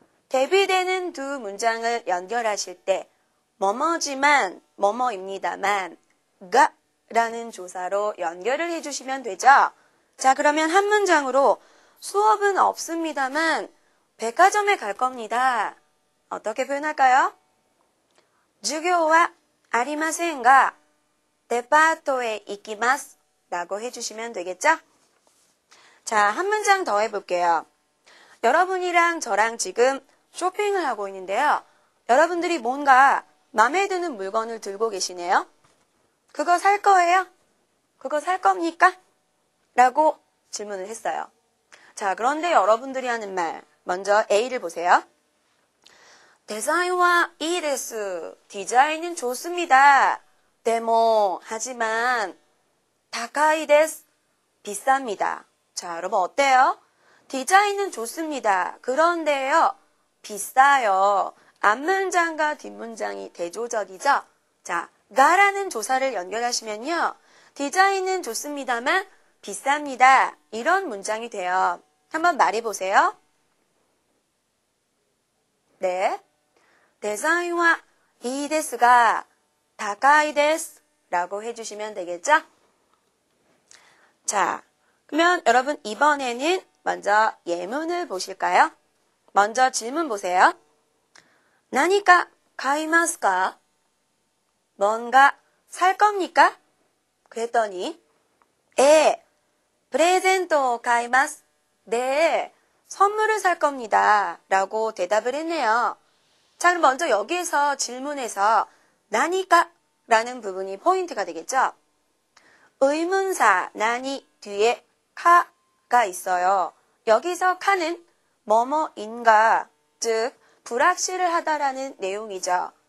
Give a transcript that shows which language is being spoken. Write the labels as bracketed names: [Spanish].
[Korean] 대비되는 두 문장을 연결하실 때 뭐뭐지만 뭐뭐입니다만 가 라는 조사로 연결을 해주시면 되죠. 자, 그러면 한 문장으로 수업은 없습니다만 백화점에 갈 겁니다. 어떻게 표현할까요? [Japanese] 授業はありませんがデパートへ行きます [Korean] 라고 해주시면 되겠죠? 자, 한 문장 더 해볼게요. 여러분이랑 저랑 지금 쇼핑을 하고 있는데요. 여러분들이 뭔가 마음에 드는 물건을 들고 계시네요. 그거 살 거예요? 그거 살 겁니까? 라고 질문을 했어요. 자, 그런데 여러분들이 하는 말 먼저 A를 보세요. 디자인은 [Japanese] いいです. [Korean] 디자인은 좋습니다. 데모 하지만 [Japanese] 高いです. [Korean] 비쌉니다. 자, 여러분 어때요? 디자인은 좋습니다. 그런데요. 비싸요. 앞문장과 뒷문장이 대조적이죠? 자, 가라는 조사를 연결하시면요. 디자인은 좋습니다만 비쌉니다. 이런 문장이 돼요. 한번 말해보세요. 네. 디자인은 [Japanese] いいですが 高いです [Korean] 라고 해주시면 되겠죠? 자, 그러면 여러분 이번에는 먼저 예문을 보실까요? 먼저 질문 보세요. [Japanese] 何か買いますか? [Korean] 뭔가 살 겁니까? 그랬더니 에, [Japanese] プレゼントを買います. [Korean] 네, 선물을 살 겁니다. 라고 대답을 했네요. 자, 그럼 먼저 여기에서 질문에서 何か 라는 부분이 포인트가 되겠죠? 의문사 何 뒤에 카가 있어요. 여기서 카는 뭐뭐인가, 즉 불확실을 하다라는 내용이죠.